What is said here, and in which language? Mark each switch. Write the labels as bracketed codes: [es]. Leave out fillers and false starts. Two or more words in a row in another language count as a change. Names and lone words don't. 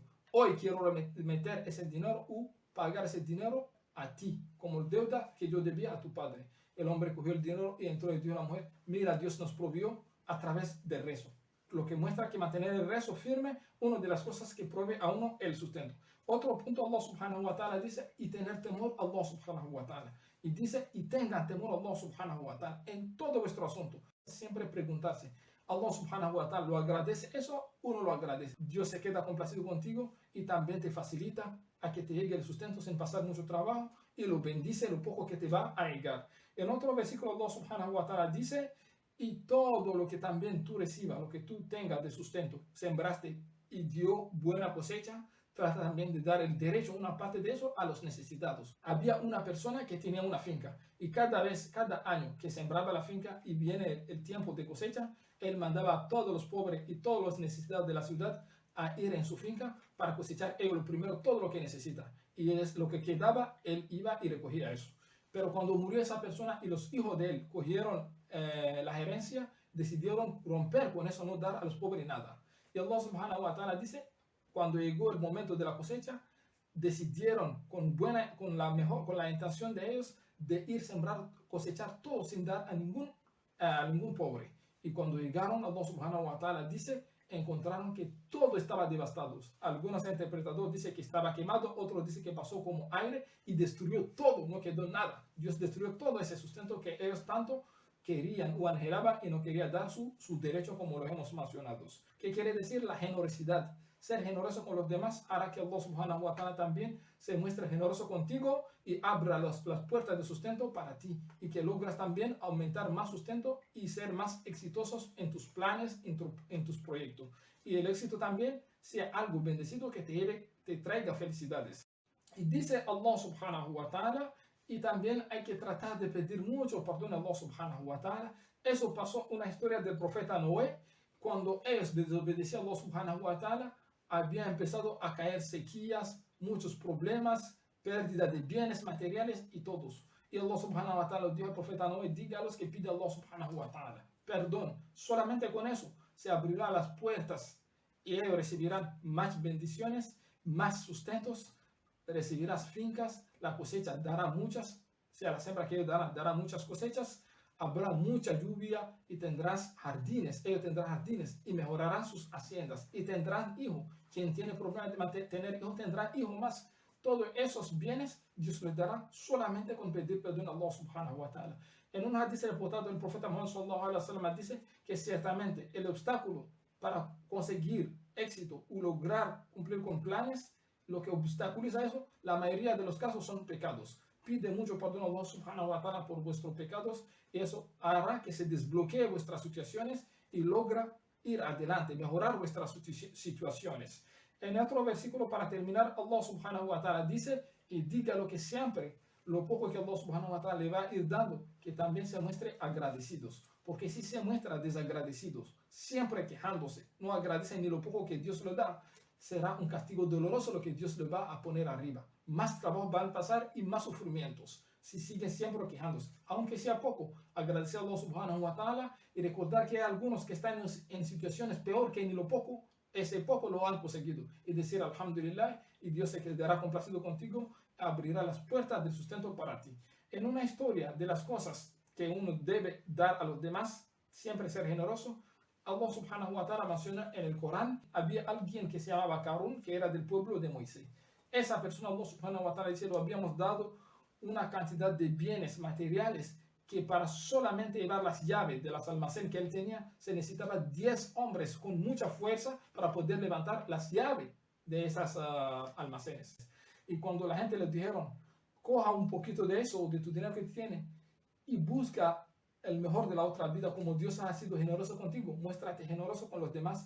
[es] Hoy quiero meter ese dinero o pagar ese dinero a ti, como deuda que yo debía a tu padre. El hombre cogió el dinero y entró y dijo a la mujer, mira, Dios nos provió a través del rezo. Lo que muestra que mantener el rezo firme, una de las cosas que provee a uno el sustento. Otro punto, [ar] الله سبحانه وتعالى [es] dice, y tener temor a [ar] الله سبحانه وتعالى. [es] Y dice, y tengan temor a [ar] الله سبحانه وتعالى [es] en todo vuestro asunto. Siempre preguntarse, [ar] الله سبحانه وتعالى [es] lo agradece, eso uno lo agradece. Dios se queda complacido contigo y también te facilita a que te llegue el sustento sin pasar mucho trabajo y lo bendice lo poco que te va a llegar. En otro versículo [ar] الله سبحانه وتعالى [es] dice, y todo lo que también tú recibas, lo que tú tengas de sustento, sembraste y dio buena cosecha, trata también de dar el derecho, una parte de eso, a los necesitados. Había una persona que tenía una finca y cada año que sembraba la finca y viene el tiempo de cosecha, él mandaba a todos los pobres y todos los necesitados de la ciudad a ir en su finca para cosechar ellos primero todo lo que necesita. Y es lo que quedaba, él iba y recogía eso. Pero cuando murió esa persona y los hijos de él cogieron la gerencia, decidieron romper con eso, no dar a los pobres nada. Y [ar] الله سبحانه وتعالى [es] dice, cuando llegó el momento de la cosecha, decidieron con la intención de ellos de ir sembrar, cosechar todo sin dar a ningún pobre. Y cuando llegaron, [ar] الله سبحانه وتعالى [es] dice, encontraron que todo estaba devastado. Algunos interpretadores dicen que estaba quemado, otros dicen que pasó como aire y destruyó todo, no quedó nada. Dios destruyó todo ese sustento que ellos tanto querían o anhelaban y no querían dar su derecho, como lo hemos mencionado. ¿Qué quiere decir? La generosidad. Ser generoso con los demás hará que [ar] الله سبحانه وتعالى [es] también se muestre generoso contigo y abra las puertas de sustento para ti y que logras también aumentar más sustento y ser más exitosos en tus planes, en tus proyectos. Y el éxito también sea algo bendecido que te traiga felicidades. Y dice [ar] الله سبحانه وتعالى, [es] y también hay que tratar de pedir mucho perdón a [ar] الله سبحانه وتعالى. [es] Eso pasó una historia del profeta Noé, cuando ellos desobedecían a [ar] الله سبحانه وتعالى, [es] había empezado a caer sequías, muchos problemas, pérdida de bienes materiales y todos. Y [ar] الله سبحانه وتعالى [es] dijo al profeta Noé, diga a los que pide a [ar] الله سبحانه وتعالى [es] perdón. Solamente con eso se abrirán las puertas y ellos recibirán más bendiciones, más sustentos, recibirás fincas, la cosecha dará muchas, o sea, la siembra que ellos dará muchas cosechas, habrá mucha lluvia y tendrás jardines, ellos tendrán jardines y mejorarán sus haciendas y tendrán hijos. Quien tiene problemas de tener hijos tendrá hijos más. Todos esos bienes Dios les dará solamente con pedir perdón a [ar] الله سبحانه وتعالى. [es] En un hadith reportado del profeta Muhammad [ar] صلى الله عليه وسلم [es] dice que ciertamente el obstáculo para conseguir éxito o lograr cumplir con planes, lo que obstaculiza eso, la mayoría de los casos son pecados. Pide mucho perdón a [ar] الله سبحانه وتعالى [es] por vuestros pecados y eso hará que se desbloquee vuestras situaciones y logra ir adelante, mejorar vuestras situaciones. En otro versículo, para terminar, [ar] الله سبحانه وتعالى [es] dice, y diga lo que siempre, lo poco que [ar] الله سبحانه وتعالى [es] le va a ir dando, que también se muestre agradecidos. Porque si se muestra desagradecidos, siempre quejándose, no agradece ni lo poco que Dios le da, será un castigo doloroso lo que Dios le va a poner arriba. Más trabajo van a pasar y más sufrimientos. Si siguen siempre quejándose, aunque sea poco, agradecer a [ar] الله سبحانه وتعالى [es] y recordar que hay algunos que están en situaciones peor que ni lo poco, ese poco lo han conseguido y decir alhamdulillah y Dios se quedará complacido contigo, abrirá las puertas del sustento para ti. En una historia de las cosas que uno debe dar a los demás, siempre ser generoso, [ar] الله سبحانه وتعالى [es] menciona en el Corán, había alguien que se llamaba Karun, que era del pueblo de Moisés. Esa persona, [ar] الله سبحانه وتعالى [es] dice, lo habíamos dado una cantidad de bienes materiales que para solamente llevar las llaves de las almacenes que él tenía, se necesitaba 10 hombres con mucha fuerza para poder levantar las llaves de esas almacenes. Y cuando la gente les dijeron, coja un poquito de eso, de tu dinero que tiene, y busca el mejor de la otra vida, como Dios ha sido generoso contigo, muéstrate generoso con los demás.